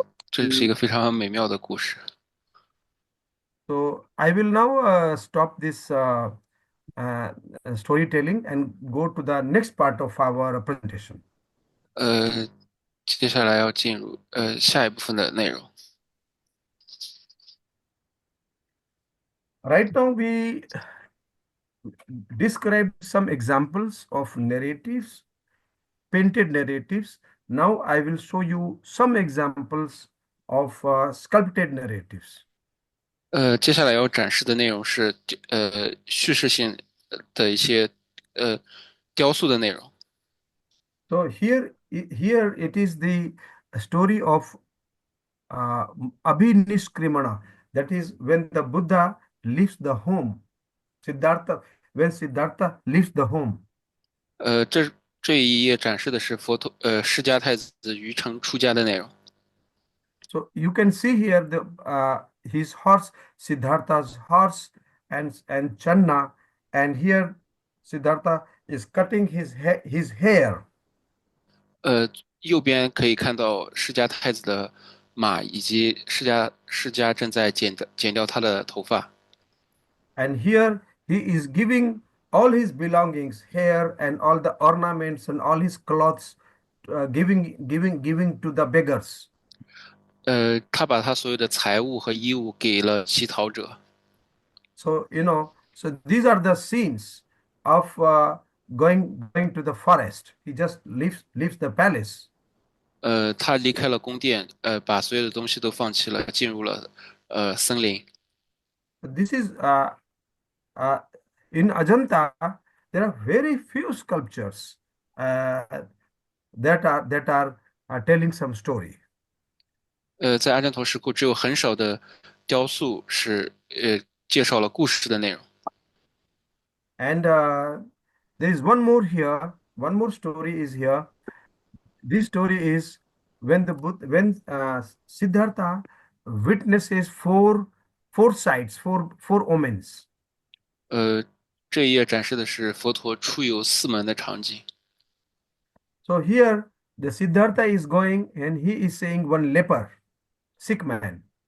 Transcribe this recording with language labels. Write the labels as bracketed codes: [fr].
[zh] 这是一个非常美妙的故事。 [en] So I will now stop this uh, storytelling and go to the next part of our presentation. [zh] 接下来要进入下一部分的内容。 [en] Right now, we describe some examples of narratives, painted narratives. Now, I will show you some examples of sculpted narratives. [zh] 接下来要展示的内容是叙事性的一些雕塑的内容。 [en] So here it is the a story of Abhinishkrimana. That is when the Buddha leaves the home. Siddhartha, when Siddhartha leaves the home. [zh] 这一页展示的是释迦太子于城出家的内容。 [en] So you can see here the his horse, Siddhartha's horse, and Channa, and here Siddhartha is cutting his hair. [zh] 右边可以看到释迦太子的马，以及释迦正在剪掉他的头发。 [en] And here he is giving all his belongings, hair and all the ornaments and all his clothes, giving to the beggars. [zh] 他把他所有的财物和衣物给了乞讨者。 [en] So so these are the scenes of going to the forest. He just leaves the palace. [zh] 他离开了宫殿，把所有的东西都放弃了，进入了森林。 [en] This is in Ajanta. There are very few sculptures that are telling some story. [zh] 在阿占陀石窟只有很少的雕塑是介绍了故事的内容。 [en] And there is one more here. One more story is here. This story is when Siddhartha witnesses four sights, four omens. [zh] 这一页展示的是佛陀出游四门的场景。 [en] So here the Siddhartha is going and he is saying one leper, sick man.